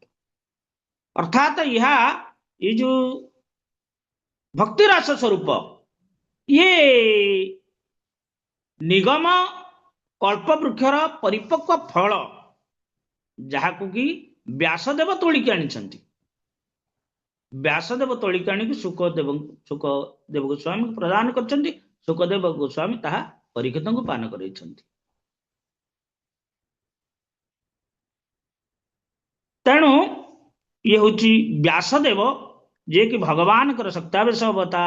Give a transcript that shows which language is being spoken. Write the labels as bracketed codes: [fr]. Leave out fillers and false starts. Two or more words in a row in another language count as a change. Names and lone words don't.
[or] ଅର୍ଥାତ ଏହା ଏ ଯୋଉ ଭକ୍ତି ରସ ସ୍ୱରୂପ, ଇଏ ନିଗମ କଳ୍ପବୃକ୍ଷର ପରିପକ୍ୱ ଫଳ, ଯାହାକୁ କି ବ୍ୟାସଦେବ ତୋଳିକି ଆଣିଛନ୍ତି। ବ୍ୟାସଦେବ ତୋଳିକି आଣିକି ସୁଖଦେବ ଗୋସ୍ୱାମୀ ପ୍ରଦାନ କରିଛନ୍ତି। ସୁଖଦେବ ଗୋସ୍ୱାମୀ ତାହା ପରୀକ୍ଷିତଙ୍କୁ ପାନ କରାଇଛନ୍ତି। ତେଣୁ ଇଏ ହଉଛି ବ୍ୟାସଦେବ, ଯିଏକି ଭଗବାନଙ୍କର ସତ୍ୟାବେଶ ଅବତାର।